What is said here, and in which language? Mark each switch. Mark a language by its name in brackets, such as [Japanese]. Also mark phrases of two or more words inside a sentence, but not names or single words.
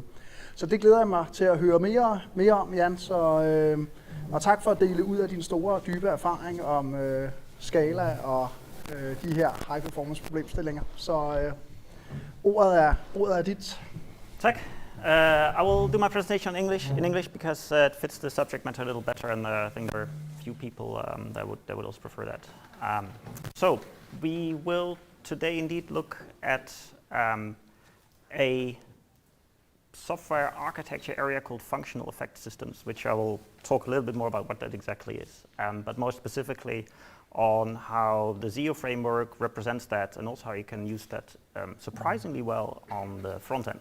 [Danish] Så det glæder jeg mig til at høre mere om, Jan. Og tak for at dele ud af din store, dybe erfaring om Scala og de her [English] high performance [Danish] problemstillinger. Så ordet er dit. Tak. [English] I will do my presentation in English because it fits the subject matter a little better, and I think there are few people that would also prefer that. So we will today indeed look at a software architecture area called functional effect systems, which I will talk a little bit more about what that exactly is, but more specifically on how the ZIO framework represents that, and also how you can use that surprisingly well on the front end.